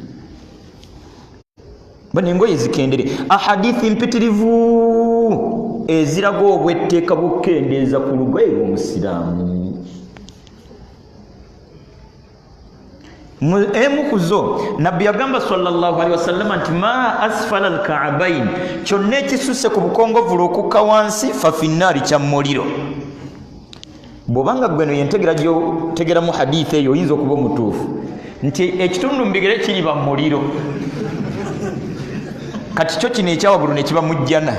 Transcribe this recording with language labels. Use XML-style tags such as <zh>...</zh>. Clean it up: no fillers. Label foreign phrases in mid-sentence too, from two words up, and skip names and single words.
<lg>Bano engoye zikendere. Ahadithi mpitirivu eziraga obwetteeka bw'okukendeeza ku lugoye lw'omusiraamu. Emu kuzo nabbi yagamba</lg> <ar>صلى الله عليه وسلم</ar> <lg>nti</lg> <ar>ما أسفل الكعبين,</ar> <lg>kyonna ekisusse ku bukongovvulu okukka wansi</lg> <ar>ففي النار</ar> <lg>kya muliro. Bw'obanga gweno yentegera gyotegeramu hadithi eyo oyinza okuba omutuufu nti ekitundu mu bigere kiriba mu muliro. Kati kyo kino ekyawagulu ne kiba mu jjana.</lg>